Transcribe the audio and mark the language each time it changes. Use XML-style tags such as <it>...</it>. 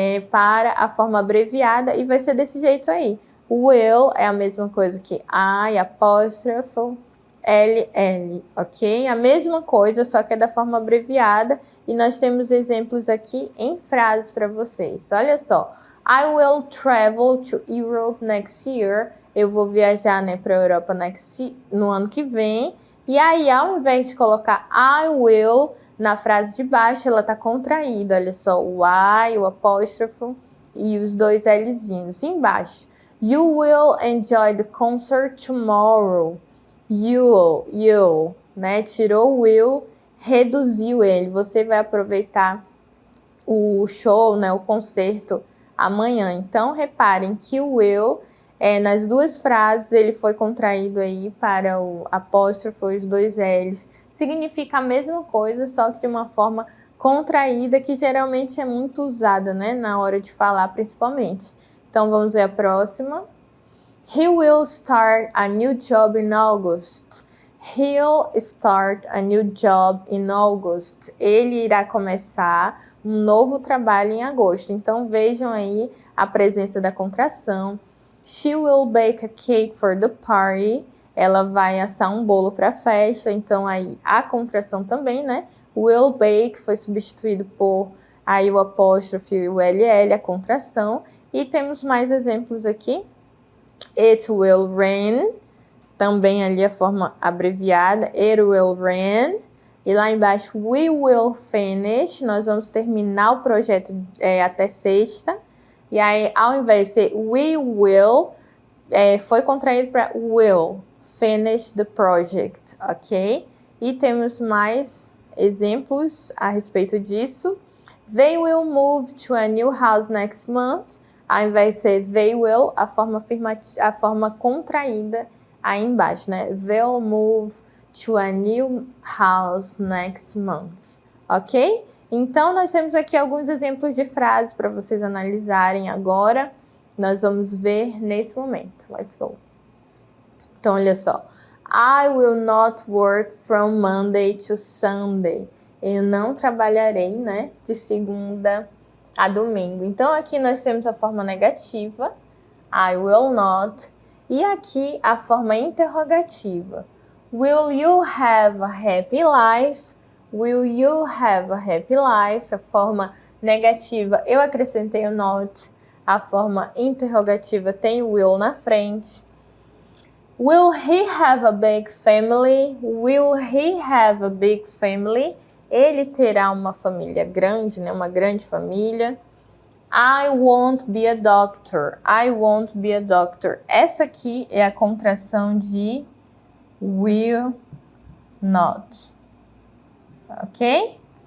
<pt>Para a forma abreviada e vai ser desse jeito aí. Will é a mesma coisa que I, apóstrofo, LL, ok? A mesma coisa, só que é da forma abreviada. E nós temos exemplos aqui em frases para vocês. Olha só.</pt> <en>I will travel to Europe next year.</en> <pt>Eu vou viajar, né, para a Europa no ano que vem. E aí, ao invés de colocar I will na frase de baixo, ela está contraída. Olha só, o I, o apóstrofo e os dois Lzinhos embaixo.</pt> <en>You will enjoy the concert tomorrow.</en> <pt>You'll, né? Tirou o will, reduziu ele. Você vai aproveitar o show, né? O concerto amanhã. Então, reparem que o will, nas duas frases, ele foi contraído aí para o apóstrofo, os dois L's. Significa a mesma coisa, só que de uma forma contraída, que geralmente é muito usada, né? Na hora de falar, principalmente. Então, vamos ver a próxima.</pt> <en>He will start a new job in August. He'll start a new job in August.</en> <pt>Ele irá começar um novo trabalho em agosto. Então, vejam aí a presença da contração.</pt> <en>She will bake a cake for the party.</en> <pt>Ela vai assar um bolo para a festa. Então, aí a contração também, né? Will bake foi substituído por aí o apóstrofe e o LL, a contração. E temos mais exemplos aqui.</pt> <en>It will rain.</en> <pt>Também ali a forma abreviada.</pt> <en>It will rain.</en> <pt>E lá embaixo,</pt> <en>we will finish.</en> <pt>Nós vamos terminar o projeto até sexta. E aí, ao invés de ser we will, foi contraído para</pt> <en>will finish the project,</en> <pt>ok? E temos mais exemplos a respeito disso.</pt> <en>They will move to a new house next month.</en> <pt>Ao invés de ser they will, a forma contraída aí embaixo, né?</pt> <en>They'll move to a new house next month, ok?</en> <pt>Então, nós temos aqui alguns exemplos de frases para vocês analisarem agora. Nós vamos ver nesse momento.</pt> <en>Let's go.</en> <pt>Então, olha só.</pt> <en>I will not work from Monday to Sunday.</en> <pt>Eu não trabalharei, né, de segunda a domingo. Então, aqui nós temos a forma negativa.</pt> <en>I will not.</en> <pt>E aqui a forma interrogativa.</pt> <en>Will you have a happy life? Will you have a happy life?</en> <pt>A forma negativa, eu acrescentei o not. A forma interrogativa tem o will na frente.</pt> <en>Will he have a big family? Will he have a big family?</en> <pt>Ele terá uma família grande, né? Uma grande família.</pt> <en>I won't be a doctor. I won't be a doctor.</en> <pt>Essa aqui é a contração de will not. Ok?</pt>